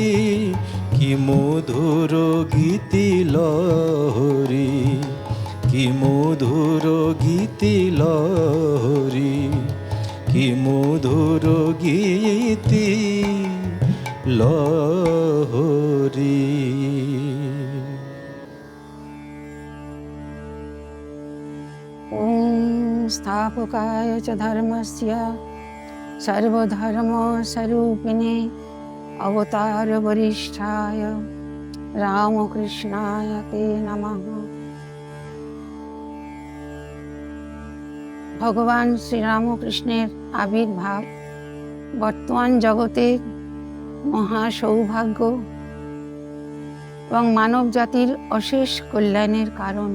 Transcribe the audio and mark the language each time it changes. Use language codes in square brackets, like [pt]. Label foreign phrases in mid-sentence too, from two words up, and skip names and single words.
[bn] কি মধুর গীতি লহরী, কি মধুর গীতি লহরী, কি মধুর গীতি লহরী। [sa] ॐ स्थापकाय च धर्मस्य सर्वधर्मस्वरूपिणे अवतारवरिष्ठाय रामकृष्णाय ते नमः। [bn] ভগবান শ্রীরামকৃষ্ণের আবির্ভাব বর্তমান জগতের মহা সৌভাগ্য এবং মানব জাতির অশেষ কল্যাণের কারণ।